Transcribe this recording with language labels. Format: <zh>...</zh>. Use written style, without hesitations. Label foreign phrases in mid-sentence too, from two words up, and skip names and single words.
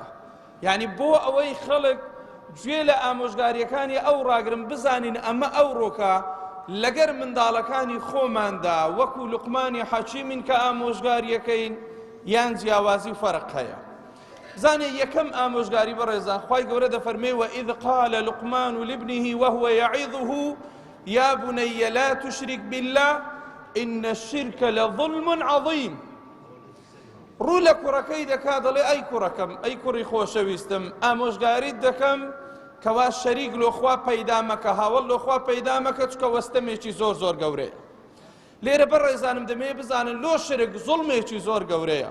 <ckb>یعنی بۆ ئەوەی خەڵک گوێ لە ئامۆژگاریەکانی ئەو ڕاگرن بزانین ئەمە ئەو ڕۆکە لەگەر منداڵەکانی خۆماندا وەکو لوقمانی حەکیمین کە ئامۆژگاریەکەین یان جیاوازی و فەرق هەیە. زانێ یەکەم ئامۆژگاری بەڕێزان خوای گەورە دەفەرمێ</ckb> <ar>وإذ قال لقمان لابنه وهو يعظه يا بني لا تشرك بالله إن الشرك لظلم عظيم.</ar> <ckb>ڕوو لە کوڕەکەی دەکا دەڵێ ئەی کوڕەکەم، ئەی کوڕی خۆشەویستم، ئامۆژگاریت دەکەم کەوا شەریک لۆخوا پەیدا مەکە، هاوڵ لۆخوا پەیدا مەکە، چکە وەستەمێکی زۆر زۆر گەورەیە. لێرە بەڕێزانم دەمێ بزانن لۆ شرک زوڵمێکی زۆر گەورەیە.</ckb>